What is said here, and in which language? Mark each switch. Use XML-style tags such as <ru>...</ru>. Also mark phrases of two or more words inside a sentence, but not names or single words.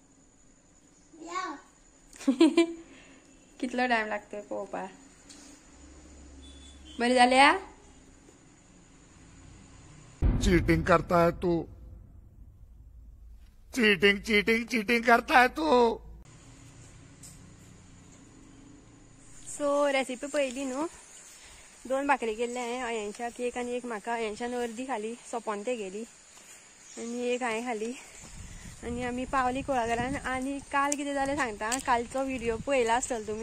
<kok>कितलो टाइम लागतो पळोवपाक? बरी जाल्या?</kok> <hi>चीटिंग करता है तू,</hi> <en>cheating cheating cheating</en> <hi>करता है तू.</hi> <kok>सो रेसिपी पळयली न्हू. 2 भाकरी केल्ले हांवें अयांशाक एक आनी एक म्हाका. अयांशान अर्दी खाली, सोंपोन ते गेली आनी एक हांवें खाली. आनी आमी पावली कुळागरान. आनी काल कितें जालें सांगता. कालचो व्हिडिओ पळयला आसतलो तुमी.</kok>